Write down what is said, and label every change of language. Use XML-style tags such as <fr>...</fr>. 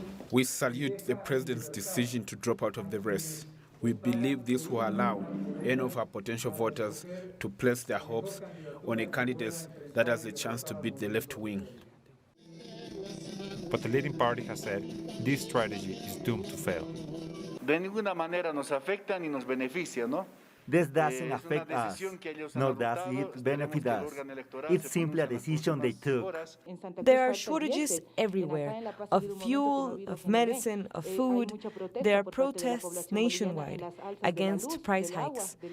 <en>We salute the president's decision to drop out of the race. We believe this will allow any of our potential voters to place their hopes on a candidate that has a chance to beat the left wing. But the leading party has said this strategy is doomed to fail.</en> <es>De ninguna manera nos afecta ni nos beneficia, ¿no?</es> <en>This doesn't affect us, nor does it benefit us. It's simply a decision they took. There are shortages everywhere, of fuel, of medicine, of food. There are protests nationwide against price hikes.</en>